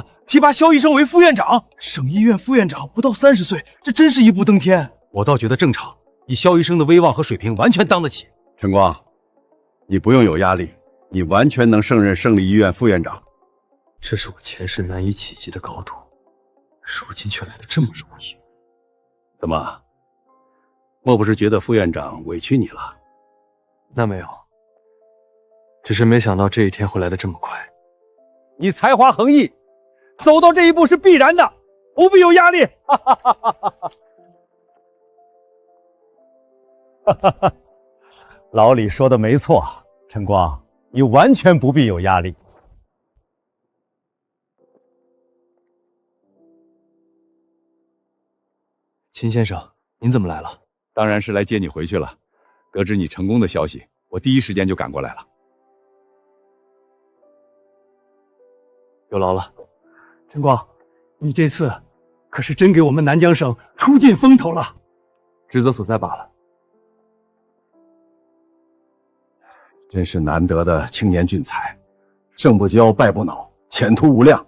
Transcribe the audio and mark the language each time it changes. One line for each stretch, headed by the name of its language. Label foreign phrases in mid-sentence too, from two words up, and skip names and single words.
Chinese: 提拔肖醫生為副院長，省醫院副院長不到30歲，這真是一步登天。我倒覺得正常，以肖醫生的威望和水平，完全當得起。晨光，你不用有壓力，你完全能勝任勝利醫院副院長。這是我前世難以企及的高度，如今卻來得這麼容易。怎麼？莫不是覺得副院長委屈你了？那沒有，只是沒想到這一天會來得這麼快。你才華橫溢，走到這一步是必然的，不必有壓力。老李說的沒錯，晨光，你完全不必有壓力。秦先生，您怎麼來了？當然是來接你回去了。得知你成功的消息，我第一時間就趕過來了。有勞了。晨光，你這次可是真給我們南江省出盡風頭了。職責所在罷了。真是難得的青年俊才，勝不驕，敗不餒，前途無量。